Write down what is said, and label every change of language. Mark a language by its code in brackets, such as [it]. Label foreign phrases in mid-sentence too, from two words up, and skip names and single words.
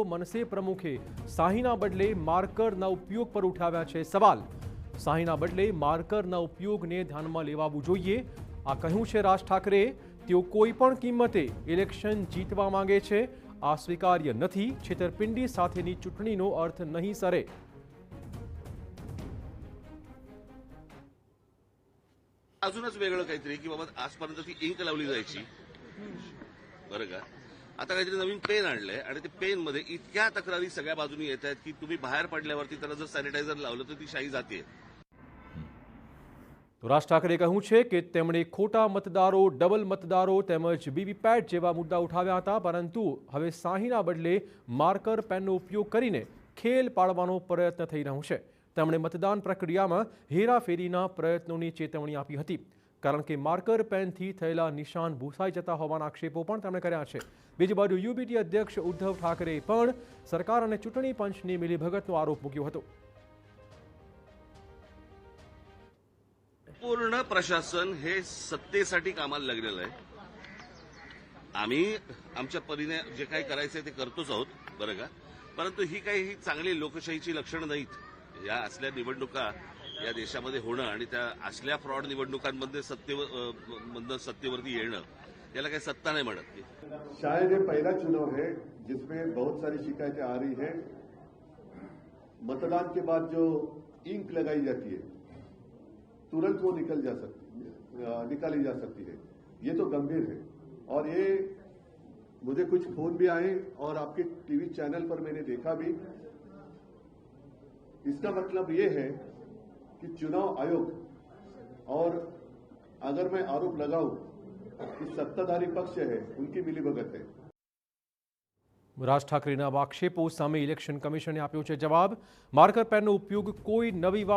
[gu] મનસે પ્રમુખે શાહીના બદલે માર્કરના ઉપયોગ પર ઉઠાવ્યા છે સવાલ। શાહીના બદલે માર્કરના ઉપયોગને ધ્યાનમાં લેવાવું જોઈએ, આ કહ્યું છે રાજ ઠાકરેએ। તેઓ કોઈ પણ કિંમતે ઇલેક્શન જીતવા માંગે છે, આ સ્વીકાર્ય નથી। છેતરપિંડી સાથેની ચૂંટણીનો અર્થ નહીં સરે। [mr] अजूनच वेगळं काहीतरी की बाबा आजपर्यंत ती इंक लावली जायची बरं का, आता काहीतरी नवीन पेन आणलंय आणि ते पेन मध्ये इतक्या तक्रारी सगळ्या बाजूनी येत आहेत की तुम्ही बाहेर पडल्यावरती त्याला जर सॅनिटायझर लावलं तर ती शाई जाते। [gu] તો રાજ ઠાકરેએ કહ્યું છે કે તેમણે ખોટા મતદારો, ડબલ મતદારો તેમજ વીવીપેટ જેવા મુદ્દા ઉઠાવ્યા હતા, પરંતુ હવે શાહીના બદલે [en] marker pen [gu] ઉપયોગ કરીને ખેલ પાડવાનો પ્રયત્ન થઈ રહ્યો છે। તેમણે મતદાન પ્રક્રિયામાં હેરાફેરીના પ્રયત્નોની ચેતવણી આપી હતી, કારણ કે [en] marker pen [gu] થયેલા નિશાન ભૂસાઈ જતા હોવાના આક્ષેપો પણ તેમણે કર્યા છે। બીજી બાજુ યુબીટી અધ્યક્ષ ઉદ્ધવ ઠાકરેએ પણ સરકાર અને ચૂંટણી પંચની મિલીભગતનો આરોપ મૂક્યો હતો। [mr] पूर्ण प्रशासन हे सत्तेसाठी कामाला लागलेलं आहे। आम्ही आमच्या परीने जे काही करायचंय ते करतोच आहोत बरं का, परंतु ही काही चांगली लोकशाहीची लक्षणं नाहीत। या असल्या निवडणुका या देशामध्ये होणं आणि त्या असल्या फ्रॉड निवडणुकांमध्ये सत्तेवरती येणं, याला काही सत्ता नाही म्हणत। [hi] शायद ये पहला चुनाव है जिसमें बहुत सारी शिकायतें आ रही है। मतदान के बाद जो इंक लगाई जाती है तुरंत वो निकाली जा सकती है, ये तो गंभीर है। और ये मुझे कुछ फोन भी आए और आपके [en] TV channel [hi] पर मैंने देखा भी। इसका मतलब ये है कि चुनाव आयोग और अगर मैं आरोप लगाऊं कि सत्ताधारी पक्ष है उनकी मिलीभगत है। [gu] રાજ ઠાકરેના આક્ષેપો સામે [en] election commission [gu] આપ્યો છે જવાબ। [en] marker pen [gu] ઉપયોગ કોઈ નવી વાત